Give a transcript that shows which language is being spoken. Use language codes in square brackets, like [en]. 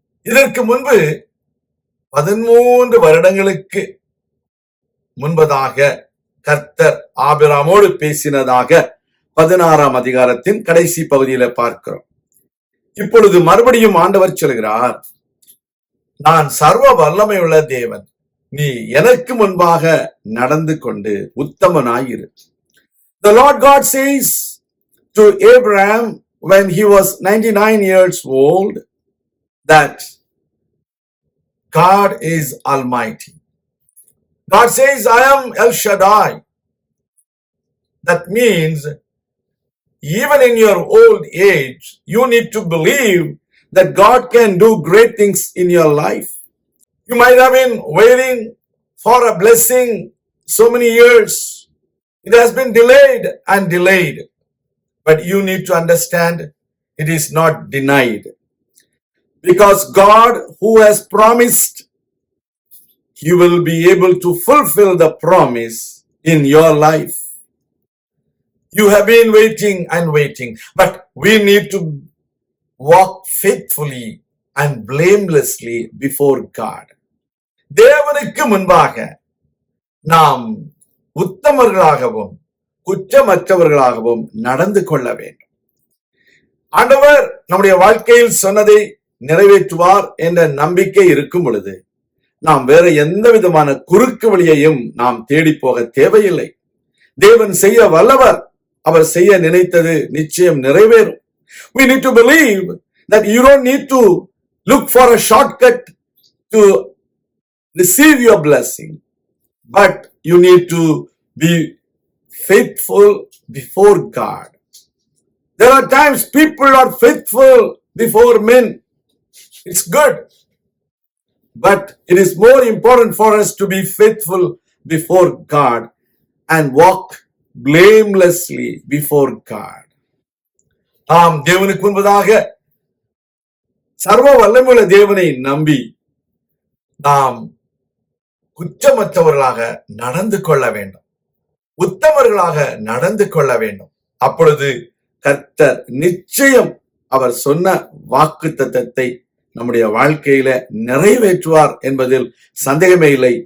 [ta] இதற்கு முன்பு 13 வருடங்களுக்கு முன்பதாக கர்த்தர் ஆபிராமோடு பேசினதாக 16ஆம் அதிகாரத்தின் கடைசி பகுதியில பார்க்கிறோம். இப்பொழுது மறுபடியும் ஆண்டவர் சொல்கிறார், நான் சர்வ வல்லமையுள்ள தேவன், நீ எனக்கு முன்பாக நடந்து கொண்டு உத்தமனாயிரு. [en] The Lord God says to Abraham when he was 99 years old that God is Almighty. God says, I am El Shaddai. That means even in your old age, you need to believe that God can do great things in your life. You might have been waiting for a blessing so many years. It has been delayed and delayed. But you need to understand it is not denied. Because God who has promised, He will be able to fulfill the promise in your life. You have been waiting and waiting, but we need to walk faithfully and blamelessly before God. [ta] தேவனுக்கு முன்பாக நாம் உத்தமர்களாகவும் குற்றமற்றவர்களாகவும் நடந்து கொள்ள வேண்டும். ஆண்டவர் நம்முடைய வாழ்க்கையில் சொன்னதை நிறைவேற்றுவார் என்ற நம்பிக்கை இருக்கும் பொழுது நாம் வேற எந்த விதமான குறுக்கு வழியையும் நாம் தேடி போக தேவையில்லை. தேவன் செய்ய வல்லவர். அவர் செய்ய நினைத்தது நிச்சயம் நிறைவேறும். [en] We need to believe that you don't need to look for a shortcut to receive your blessing, but you need to be faithful before God. There are times people are faithful before men. It's good. But it is more important for us to be faithful before God and walk blamelessly before God. [ta] நாம் தேவனுக்கு முன்பதாக சர்வ வல்லமையுள்ள தேவனை நம்பி நாம் குற்றமற்றவர்களாக நடந்து கொள்ள வேண்டும், உத்தமர்களாக நடந்து கொள்ள வேண்டும். அப்பொழுது கர்த்தர் நிச்சயம் அவர் சொன்ன வாக்குத்தத்தத்தை நம்முடைய வாழ்க்கையில நிறைவேற்றுவார் என்பதில் சந்தேகமே இல்லை.